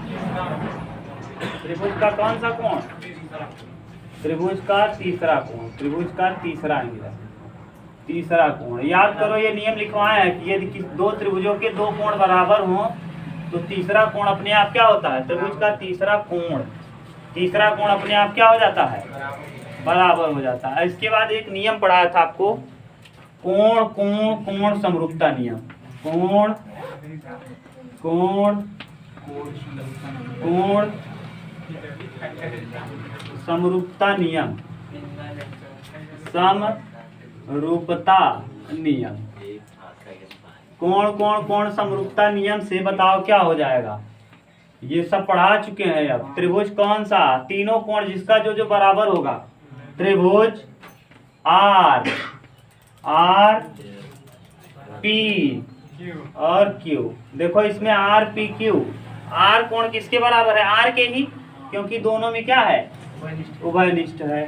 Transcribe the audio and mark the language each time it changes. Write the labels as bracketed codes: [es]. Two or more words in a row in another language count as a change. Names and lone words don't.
[hi] कौन सा कोण, त्रिभुज का तीसरा कोण, त्रिभुज का तीसरा एंगल, तीसरा कोण याद करो, ये नियम लिखवाए हैं कि यदि दो त्रिभुजों के दो कोण बराबर हों तो तीसरा कोण अपने आप क्या होता है, त्रिभुज का तीसरा कोण, तीसरा कोण अपने आप क्या हो जाता है, बराबर हो जाता है। इसके बाद एक नियम पढ़ाया था आपको, कोण कोण कोण समरूपता नियम, कोण कोण कोण समरूपता नियम, समरूपता नियम, कोण कोण कोण समरूपता नियम से बताओ क्या हो जाएगा, ये सब पढ़ा चुके हैं। अब त्रिभुज कौन सा, तीनों कोण जिसका जो जो बराबर होगा, त्रिभुज आर, आर पी और क्यू, देखो इसमें आर पी क्यू, आर कोण किसके बराबर है, आर के ही, क्योंकि दोनों में क्या है, उभयनिष्ठ है।